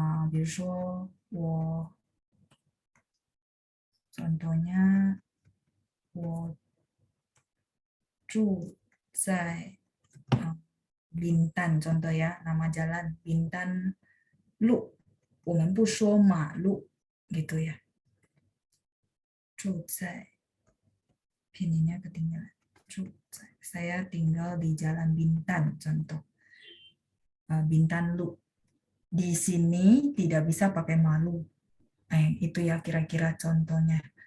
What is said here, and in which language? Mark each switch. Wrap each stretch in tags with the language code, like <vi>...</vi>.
<id>比如说我 contohnya 我住在 Bintan contoh ya, nama jalan Bintan Lu.</id> <zh>我们不说马路 gitu ya.</zh> <id>住在 pinnya ketinggalan. 住在 saya tinggal di Jalan Bintan contoh. Bintan Lu. Di sini tidak bisa pakai malu. Itu ya kira-kira contohnya.</id>